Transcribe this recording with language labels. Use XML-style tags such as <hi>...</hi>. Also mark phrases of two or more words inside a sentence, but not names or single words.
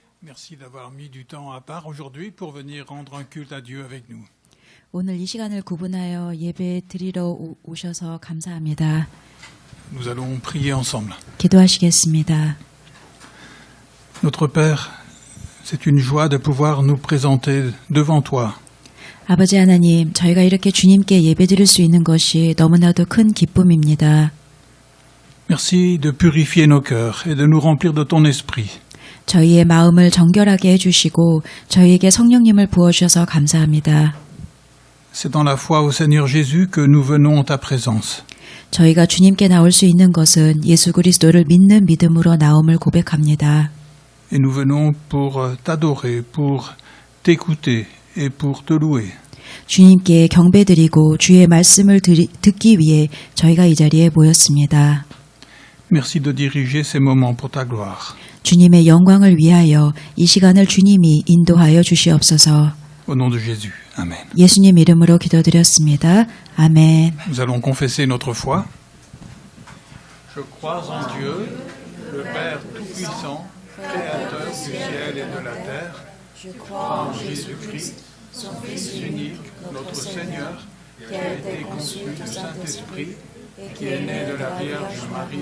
<fr>Merci d'avoir mis du temps à part aujourd'hui pour venir rendre un culte à Dieu avec nous.</fr> <ko>오늘 이 시간을 구분하여 예배 드리러 오셔서 감사합니다.</ko> <fr>Nous allons prier ensemble.</fr> <ko>기도하시겠습니다.</ko> <fr>Notre Père, c'est une joie de pouvoir nous présenter devant toi.</fr> <ko>아버지 하나님, 저희가 이렇게 주님께 예배 드릴 수 있는 것이 너무나도 큰 기쁨입니다.</ko> <fr>Merci de purifier nos cœurs et de nous remplir de ton esprit.</fr> <ko>저희의 마음을 정결하게 해주시고 저희에게 성령님을 부어주셔서 감사합니다.</ko> <fr>C'est dans la foi au Seigneur Jésus que nous venons en ta présence.</fr> <ko>저희가 주님께 나올 수 있는 것은 예수 그리스도를 믿는 믿음으로 나옴을 고백합니다.</ko> <fr>Et nous venons pour t'adorer, pour t'écouter et pour te louer.</fr> <ko>주님께 경배드리고 주의 말씀을 듣기 위해 저희가 이 자리에 모였습니다.</ko> <fr>Merci de diriger ces moments pour ta gloire.</fr> <ko>주님의 영광을 위하여 이 시간을 주님이 인도하여 주시옵소서.</ko> <fr>Au nom de Jésus. Amen.</fr> <ko>예수님 이름으로 기도드렸습니다. 아멘.</ko> <fr>Nous allons confesser notre foi. Je crois en Dieu, le Père Tout-Puissant, Créateur du ciel et de la terre. Je crois en Jésus-Christ, son Fils unique, notre Seigneur, qui a été conçu du Saint-Esprit, qui est né de la Vierge Marie.</fr>